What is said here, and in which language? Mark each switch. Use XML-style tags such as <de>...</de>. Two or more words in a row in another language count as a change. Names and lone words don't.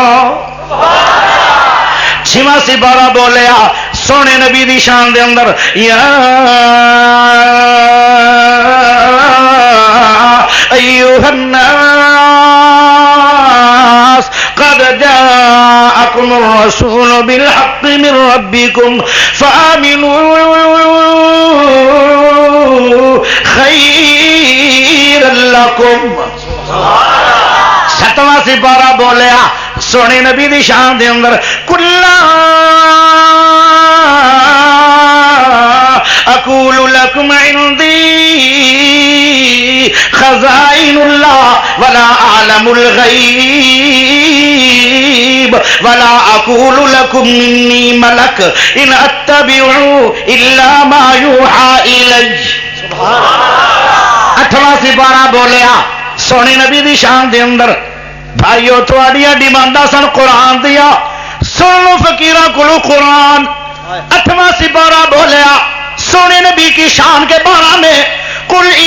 <pa>چھواں سپارہ بولیا سونے نبی دی شان دے اندر</pa> <ar>یا ایھا الناس قد جاءکم الرسول بالحق من ربکم فآمنوا خیر لکم.</ar> <pa>ستواں سپارہ بولیا سونے نبی دی شان دے اندر</pa> <ar>کلا اقول لکم عندی خزائن اللہ ولا اعلم الغیب ولا اقول لکم منی ملک ان اتبع الا ما یوحى الی.</ar> <pa>اٹھواں سپارہ بولیا سونے نبی دی شان دے اندر بھائیو تھوڑیاں ڈیمانڈاں سن قرآن دیا سن لو فقیراں کولو قرآن.</pa> <ur>اٹھواں سپارہ بولیا سونے نبی کی شان کے بارے میں قل</ur>